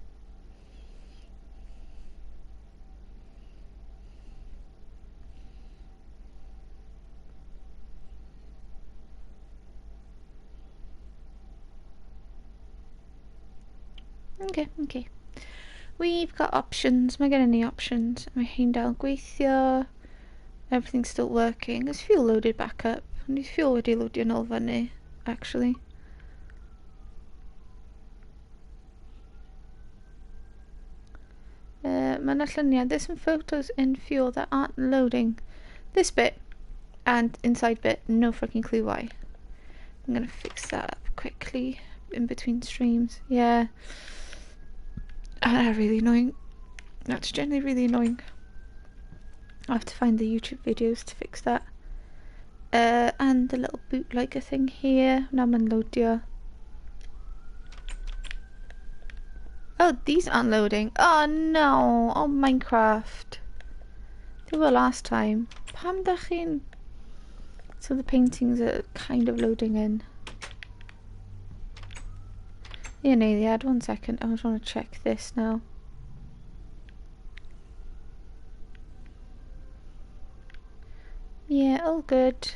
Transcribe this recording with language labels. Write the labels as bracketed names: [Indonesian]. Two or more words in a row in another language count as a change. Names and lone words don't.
[English] Okay. We've got options. [Welsh] Mae gen ni options. Mae hein dal gweithio. [English] Everything's still working. There's fuel loaded back up. And there's fuel [Welsh] wedi loadio nôl fyny, actually. Mae 'na lluniau. [English] There's some photos in fuel that aren't loading. This bit and inside bit, no fucking clue why. I'm gonna fix that up quickly in between streams. Yeah. Really annoying. That's generally really annoying. I'll have to find the YouTube videos to fix that. And the little bootlegger thing here. Now I'm unloadio. Oh, these aren't loading. Oh no. Oh, Minecraft. They were last time. [Welsh] Pam dach chi'n... [English] So the paintings are kind of loading in. Yeah, no, they had 1 second. I just want to check this now. Yeah, all good.